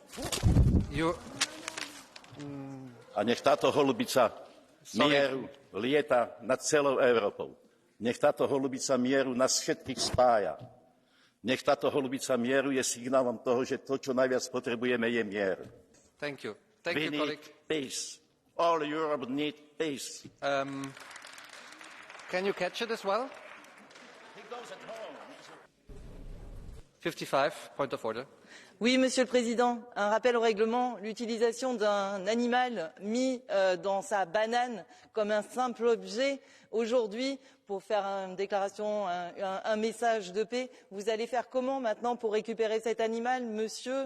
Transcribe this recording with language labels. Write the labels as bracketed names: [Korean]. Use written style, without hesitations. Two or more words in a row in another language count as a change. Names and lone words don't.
[Slovak] A nech táto holubica mieru lieta nad celou Európou. Nech táto holubica mieru nás všetkých spája. Nech táto holubica mieru je signálom toho, že to, čo najviac potrebujeme, je mier. [English] Thank you. We need peace. All Europe need peace. Can you catch it as well? He goes at home. 55, point of order. [French] Oui, Monsieur le Président, un rappel au règlement, l'utilisation d'un animal mis dans sa banane comme un simple objet, aujourd'hui, pour faire une déclaration, un message de paix, vous allez faire comment maintenant pour récupérer cet animal, Monsieur?